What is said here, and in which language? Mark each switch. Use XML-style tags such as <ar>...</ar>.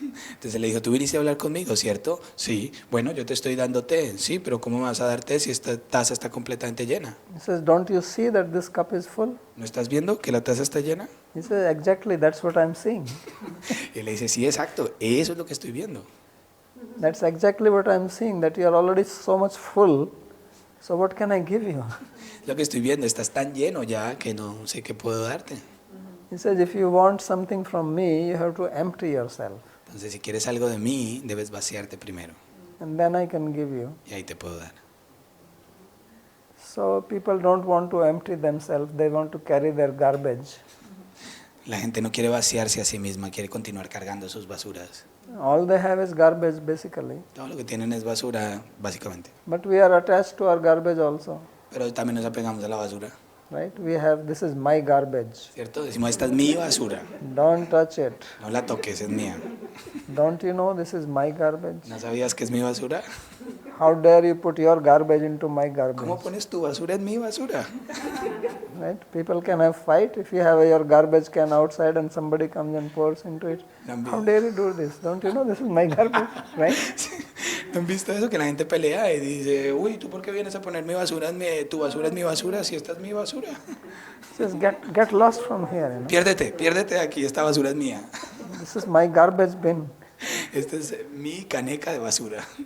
<es>Entonces le dijo, tú viniste a hablar conmigo, ¿cierto? Sí, bueno, yo te estoy dando té. Sí, pero ¿cómo me vas a dar té si esta taza está completamente llena?</es> <en>He says, don't you see that this cup is full?</en> <es>¿No estás viendo que la taza está llena?</es> <en>He says, exactly, that's what I'm seeing.</en> <es>Y él le dice, sí, exacto, eso es lo que estoy viendo.</es> <en>That's exactly what I'm seeing, that you are already so much full. So what can I give you?</en> <es>Lo que estoy viendo, estás tan lleno ya que no sé qué puedo darte.</es> <en>He says, if you want something from me, you have to empty yourself.</en> <es>Entonces, si quieres algo de mí, debes vaciarte primero.</es> <en>And then I can give you.</en> <es>Y ahí te puedo dar.</es> <en>So people don't want to empty themselves, they want to carry their garbage.</en> <es>La gente no quiere vaciarse a sí misma, quiere continuar cargando sus basuras.</es> <en>All they have is garbage basically.</en> <es>Todo lo que tienen es basura, básicamente.</es> <en>But we are attached to our garbage also.</en> <es>Pero también nos apegamos a la basura,</es> <en>Right? We have, this is my garbage.</en> <es>¿cierto? Decimos, esta es mi basura.</es> <en>Don't touch it.</en> <es>No la toques, es mía.</es> <en>Don't you know this is my garbage?</en> <es>¿No sabías que es mi basura?</es> <en>How dare you put your garbage into my</en> <es>¿Cómo</es> <en>garbage?</en> <es>pones tu basura en mi basura?</es> <en>Right? People can have fight if you have your garbage can outside and somebody comes and pours into it. How dare you do this? Don't you know this is my garbage? Right?</en> <es>¿Han visto eso? Que la gente pelea y dice, uy, ¿tú por qué vienes a poner mi basura tu basura es mi basura si esta es mi basura?</es> <en>Says get lost from here. You know?</en> <es>Piérdete de aquí, esta basura es mía.</es> <en>This is my garbage bin.</en> <es>Esta es mi caneca de basura.</es>